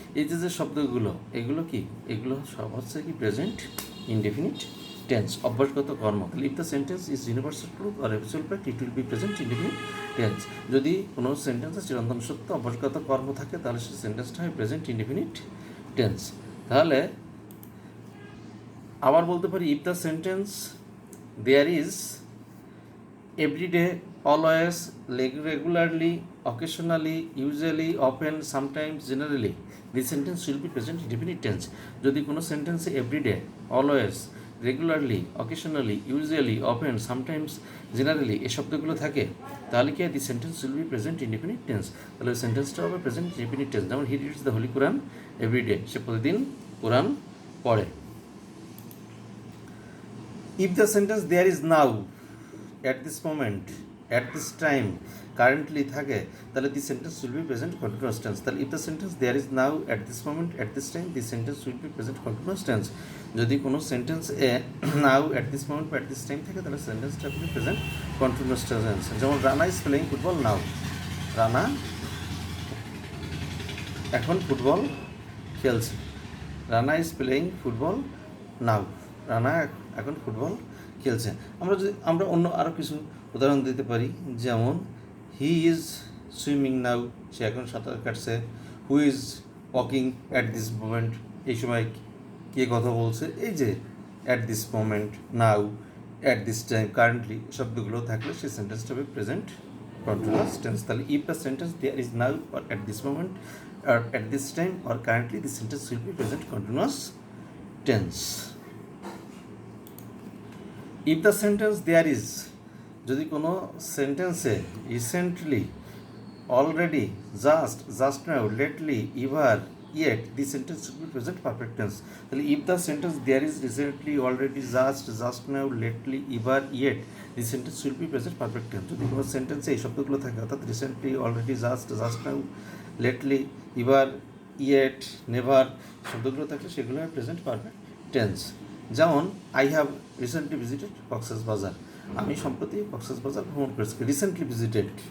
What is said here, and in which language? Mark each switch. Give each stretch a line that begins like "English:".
Bangla: এই যে শব্দগুলো, এগুলো কি? এগুলো সব হচ্ছে কি প্রেজেন্ট ইনডেফিনিট টেন্স, অভ্যাসগত কর্ম।
English: তাহলে if the sentence is universal truth or habitual fact it will be present indefinite tense.
Bangla: যদি কোনো সেন্টেন্সে চিরন্তন সত্য অভ্যাসগত কর্ম থাকে তাহলে সেই সেন্টেন্সটা হয় প্রেজেন্ট ইনডেফিনিট টেন্স। তাহলে আবার বলতে পারি
English: If the sentence there is everyday, always, regularly, occasionally, usually, often, sometimes, generally, this sentence will be present indefinite tense.
Bangla: যদি কোনো সেন্টেন্সে everyday, always, regularly, occasionally, usually, often, sometimes, generally এই শব্দগুলো থাকে তাহলে কি
English: The sentence will be present indefinite tense.
Bangla: তাহলে ওই সেন্টেন্সটা হবে প্রেজেন্ট ইনডেফিনিট টেন্স। যেমন
English: he reads the holy Quran everyday,
Bangla: সে প্রতিদিন কোরআন পড়ে।
English: If the sentence there is now, at this moment, at this time, currently থাকে তাহলে the sentence will be present continuous tense। তাহলে if the sentence there is now, at this moment, at this time, the sentence will be present continuous tense।
Bangla: যদি কোনো sentence now, at this moment, at this time থাকে তাহলে সেন্টেন্সটা হবে present continuous tense. যেমন
English: Rana is playing football now,
Bangla: রানা এখন football খেলছে।
English: Rana is playing football now,
Bangla: রানা এখন ফুটবল খেলছে। আমরা অন্য আরও কিছু উদাহরণ দিতে পারি, যেমন
English: he is swimming now,
Bangla: সে এখন সাঁতার কাটছে।
English: who is walking at this moment,
Bangla: এই সময় কে কথা বলছে? এই যে at this moment, now, at this time, currently শব্দগুলো থাকলে সেই সেন্টেন্সটা হবে প্রেজেন্ট কন্টিনিউয়াস টেন্স। তাহলে
English: If the sentence there is now or at this moment or at this time or currently, this sentence will be present continuous tense. If the sentence there is,
Bangla: যদি কোনো সেন্টেন্সে
English: Recently, already, just now, lately, ever, yet, this sentence should be present perfect tense. তাহলে if the sentence there is, recently, already, just now, lately, ever, yet, this sentence should be present perfect tense.
Bangla: যদি কোনো সেন্টেন্সে এই শব্দগুলো থাকে, অর্থাৎ recently, already, just now, lately, ever, yet, never শব্দগুলো থাকলে সেগুলো প্রেজেন্ট পারফেক্ট টেন্স। যেমন
English: I have recently visited Cox's Bazar,
Bangla: আমি সম্প্রতি কক্সেস বাজার ভ্রমণ করেছি, রিসেন্টলি ভিজিটেড।